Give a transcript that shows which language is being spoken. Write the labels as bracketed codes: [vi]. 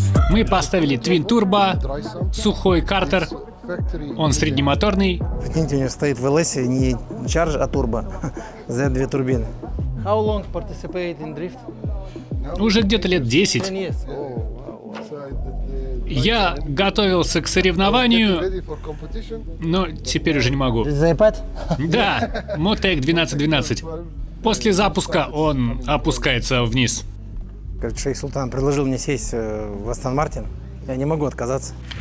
[ru] Мы поставили Twin Turbo, сухой картер. Он среднемоторный. Прикиньте, у него стоит в ЛС не Charge, а турбо. Z2 турбины. [en] How long participate in drift? [ru] Уже где-то лет 10. [en] 10 years. [ru] Я готовился к соревнованию, но теперь уже не могу. За iPad? Да, Motec 1212. После запуска он опускается вниз. Как шейх Султан предложил мне сесть в Астон Мартин, я не могу отказаться.